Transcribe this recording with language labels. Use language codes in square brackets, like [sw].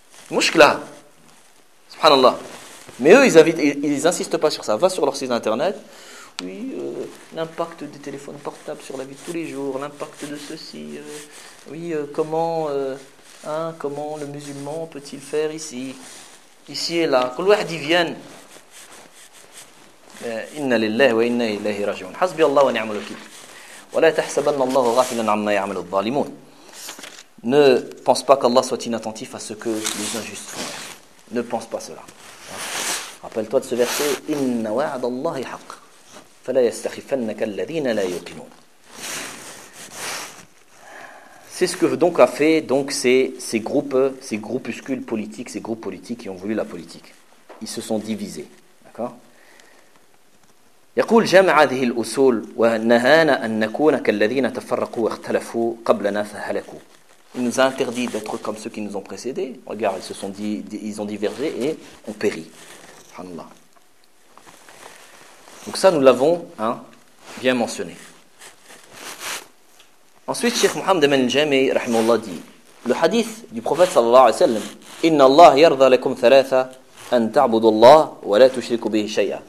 [fr] Mouchkla. Subhanallah. Mais eux, ils insistent pas sur ça. Va sur leur site internet. Oui, l'impact des téléphones portables sur la vie de tous les jours, l'impact de ceci. Comment le musulman peut-il faire ici? Ici et là. Que l'ouahdi vienne. [ar] إن لله وإنا إليه راجعون حسبي الله ونعم الوكيل ولا تحسبن الله غافلا عما يعمل الظالمون. [fr] Ne pense pas qu'Allah soit inattentif à ce que les injustes font. Ne pense pas cela. Rappelle-toi de ce verset, [ar] إن وعد الله حق فلا يستخفنك الذين لا يوقنون. [fr] C'est ce que donc a fait donc ces groupuscules politiques qui ont voulu la politique. Ils se sont divisés, d'accord. [ar] يقول جمع هذه الأصول ونهانا أن نكون كالذين تفرقوا واختلفوا قبلنا فهلكوا. [fr] Il nous a interdit d'être comme ceux qui nous ont précédés. Regarde, ils ont divergé et ont péri. Subhanallah. Donc ça, nous l'avons bien mentionné. Ensuite, Cheikh Mohammed Ibn Jami, rahimahullah, dit le hadith du prophète sallallahu alayhi wa sallam, [ar] إن الله يرضى لكم ثلاثة أن تعبدوا الله ولا تشركوا به شيئا.